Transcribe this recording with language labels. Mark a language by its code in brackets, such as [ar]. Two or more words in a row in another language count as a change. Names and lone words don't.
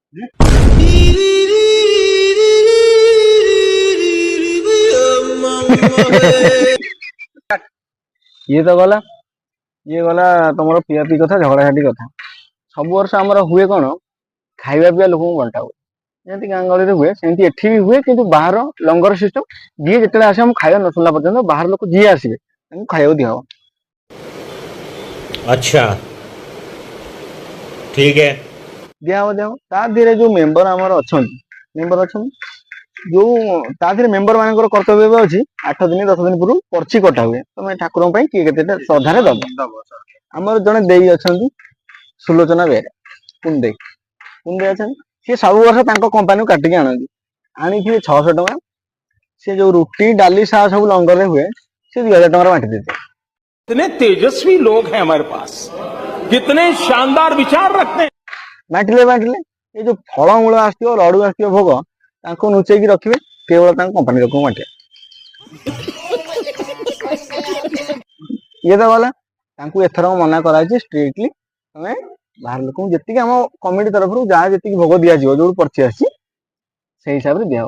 [or] ଇଏ ତ ଗଲା, ଇଏ ଗଲା ତମର ପିଆପି କଥା, ଝଗଡାଝାଟି କଥା। ସବୁ ବର୍ଷ ଆମର ହୁଏ କଣ, ଖାଇବା ପିଇବା ଲୋକଙ୍କୁ ବଣ୍ଟା ହୁଏ। ଯେମିତି ଗାଁ ଗହଳିରେ ହୁଏ ସେମିତି ଏଠି ବି ହୁଏ, କିନ୍ତୁ ବାହାର ଲଙ୍ଗର ସିଷ୍ଟମ। ଯିଏ ଯେତେବେଳେ ଆସିବ ମୁଁ ଖାଇବା ନ ଶୁଣିଲା ପର୍ଯ୍ୟନ୍ତ ବାହାର ଲୋକ ଯିଏ ଆସିବେ ତାଙ୍କୁ ଖାଇବାକୁ ଦିଆହବ। [hi] अच्छा ठीक है। [or] ଦିଆହବ ତା ଦେହରେ ଯୋଉ ମେମ୍ବର ଆମର ଅଛନ୍ତି, ଯୋଉ ତା ଦେହରେ ମେମ୍ବର ମାନଙ୍କର କର୍ତ୍ତବ୍ୟ ଏବେ ଅଛି, 8 ଦିନ 10 ଦିନ ପୂର୍ବରୁ ପର୍ଚି କଟା ହୁଏ, ତମେ ଠାକୁରଙ୍କ ପାଇଁ କିଏ କେତେଟା ଶ୍ରଦ୍ଧାରେ ଦବ। ଆମର ଜଣେ ଦେଇ ଅଛନ୍ତି ସୁଲୋଚନା ବେହେରା, କୁନ୍ଦେଇ ଅଛନ୍ତି, ସିଏ ସବୁ ବର୍ଷ ତାଙ୍କ କମ୍ପାନୀରୁ କାଟିକି ଆଣନ୍ତି। ଆଣିଥିବେ 600 ଟଙ୍କା, ସେ ଯୋଉ ରୁଟି ଡାଲି ଶାଗ ସବୁ ଲଙ୍ଗରରେ ହୁଏ, ସେ 2000 ଟଙ୍କାର ବାଣ୍ଟି ଦେଇଥିବେ। [hi] कितने तेजस्वी लोग हैं हमारे पास, कितने शानदार विचार रखते हैं। [or] ବାଣ୍ଟିଲେ ଏଇ ଯୋଉ ଫଳମୂଳ ଆସିଥିବ, ଲଡୁ ଆସିଥିବ, ଭୋଗ ତାଙ୍କୁ ଲୁଚେଇକି ରଖିବେ, କେବଳ ତାଙ୍କ କମ୍ପାନୀ ଲୋକଙ୍କୁ ବାଣ୍ଟିବେ। ଇଏ ତ ଗଲା, ତାଙ୍କୁ ଏଥର ମନା କରାଯାଇଛି ଷ୍ଟ୍ରିକ୍ଟଲି, ତମେ ବାହାର ଲୋକଙ୍କୁ ଯେତିକି ଆମ କମିଟି ତରଫରୁ ଯାହା ଯେତିକି ଭୋଗ ଦିଆଯିବ, ଯୋଉଠୁ ପର୍ଚି ଆସିଛି ସେଇ ହିସାବରେ ଦିଆହବ।